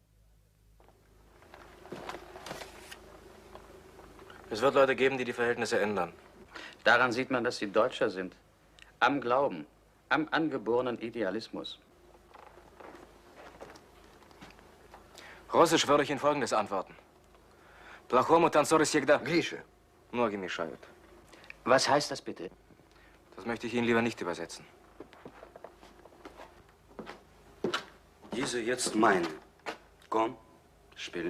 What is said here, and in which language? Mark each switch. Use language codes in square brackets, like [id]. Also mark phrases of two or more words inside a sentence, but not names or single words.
[de] Es wird Leute geben, die die Verhältnisse ändern. Daran sieht man, dass Sie Deutscher sind. Am Glauben, am angeborenen Idealismus. Russisch würde ich Ihnen Folgendes antworten. [ru] Плохому танцору всегда... Гриша. Ноги мешают. [de] Was heißt das bitte? Das möchte ich Ihnen lieber nicht übersetzen. Diese jetzt meine. Komm, spiel.